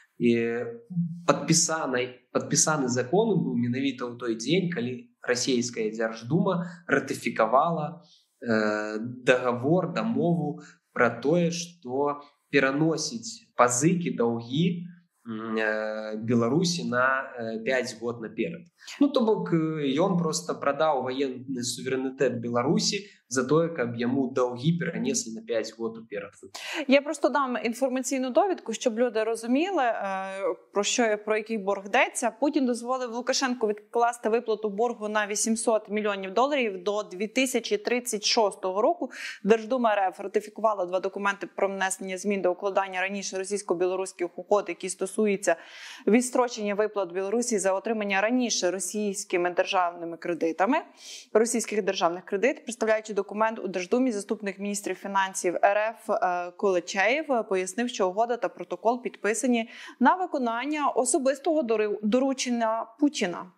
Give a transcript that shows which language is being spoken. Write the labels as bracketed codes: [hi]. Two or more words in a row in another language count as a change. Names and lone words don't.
[be] падпісаны закон быў менавіта ў той дзень, калі расійская дзярждума ратыфікавала дагавор, дамову пра тое, што пераносіць пазыкі, даўгі Беларусі на 5 год наперад. Ну, то бок, ён проста прадаў ваенны суверэнітэт Беларусі за тое, каб яму даўгі перанеслі на 5 год уперад. [uk] Я просто дам інформаційну довідку, щоб люди розуміли, про який борг йдеться. Путін дозволив Лукашенку відкласти виплату боргу на $800 мільйонів до 2036 року. Держдума РФ ратифікувала 2 документи про внесення змін до укладання раніше російсько-білоруських угод, які стосуються відстрочення виплат Білорусі за отримання раніше російських державних кредитів, представляючи документ у Держдумі, заступник міністрів фінансів РФ Кулечеєв пояснив, що угода та протокол підписані на виконання особистого доручення Путіна.